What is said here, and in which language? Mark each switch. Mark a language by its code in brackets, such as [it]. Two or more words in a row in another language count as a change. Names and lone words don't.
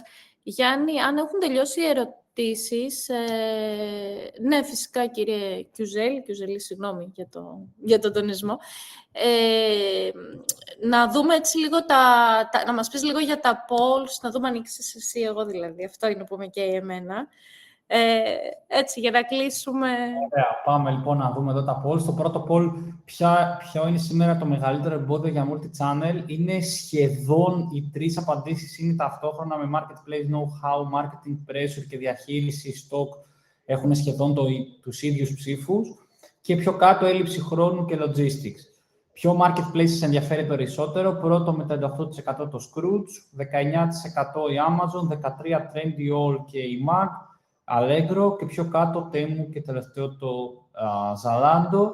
[el] Γιάννη, αν έχουν τελειώσει οι ερωτήσεις, ναι, φυσικά, κύριε Κιουζέλη, συγγνώμη για τον τονισμό, να δούμε έτσι λίγο να μας πεις λίγο για τα polls, να δούμε αν ανοίξεις εσύ, εγώ δηλαδή, αυτό είναι που με καίει εμένα. Έτσι, για να κλείσουμε. Ωραία, πάμε λοιπόν να δούμε εδώ τα polls. Το πρώτο poll, ποιο είναι σήμερα το μεγαλύτερο εμπόδιο για multi-channel. Είναι σχεδόν οι τρεις απαντήσεις είναι ταυτόχρονα, με [en] marketplace know-how, marketing pressure [el] και διαχείριση stock έχουν σχεδόν τους ίδιους ψήφους. Και πιο κάτω, έλλειψη χρόνου και logistics. Ποιο marketplace ενδιαφέρει περισσότερο? Πρώτο με 38% το Scrooge, 19% η Amazon, 13% Trendyol και η Mag, Allegro και πιο κάτω Temu και τελευταίο το Zalando.